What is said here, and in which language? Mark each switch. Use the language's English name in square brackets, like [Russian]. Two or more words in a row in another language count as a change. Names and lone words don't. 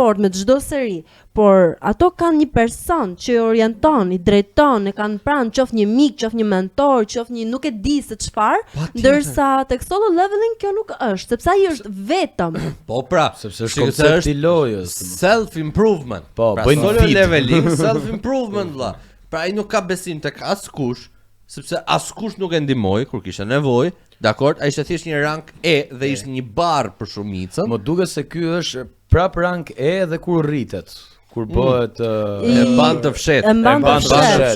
[Albanian] fortë me çdo seri, por ato kanë një person që i orienton, i drejton, e kanë pranë, qoftë një mik, qoftë një mentor, qoftë një nuk e di se çfarë, ndërsa tek solo leveling kjo nuk është, sepse ai është vetëm. Po pra, Sepse është shikoj se koncepti i lojës. [English] self improvement. [Albanian] Po, pra, bëjnë solo fit. [English] leveling, self improvement vlla. [Albanian] Pra ai nuk ka besim tek askush, sepse askush nuk e ndihmoi kur kishte nevojë. Dakor, ai ishte thjesht një rank E dhe ishte një barr për shumicën. Më duket se ky është prap rank E dhe kur rritet, kur bëhet E mban të fshet. E mban të fshet,